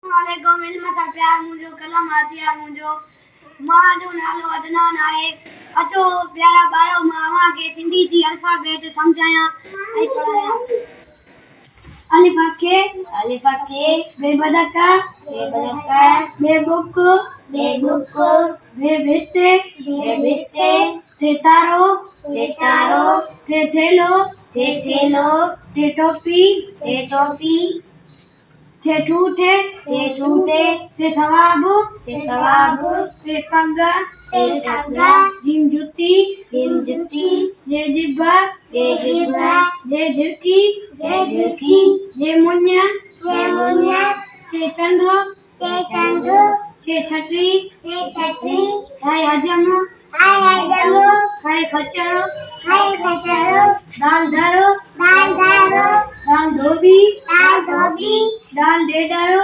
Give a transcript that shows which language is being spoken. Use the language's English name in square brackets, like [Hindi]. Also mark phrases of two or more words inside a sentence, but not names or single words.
[Sindhi] वालेकुम इल्म सां प्यार मुंहिंजो कलम आचिया मुंहिंजो मां जो नालो अदनान आहे। अचो प्यारा ॿारो मां अव्हांखे सिंधी जी अल्फाबेट सम्झायां ऐं पढ़ायां। अलिफ खे बे बदक बे बुक बे भित थे तारो थे थेलो थे टोपी थे ठूठे थे सवाब थे पग जिम जुती जे जिब जे झिरकी जे मुन्य छे चंद्र छे छतरी खाए हजम खाए खच्चर दाल धरो दाल धोबी दाल डेडरो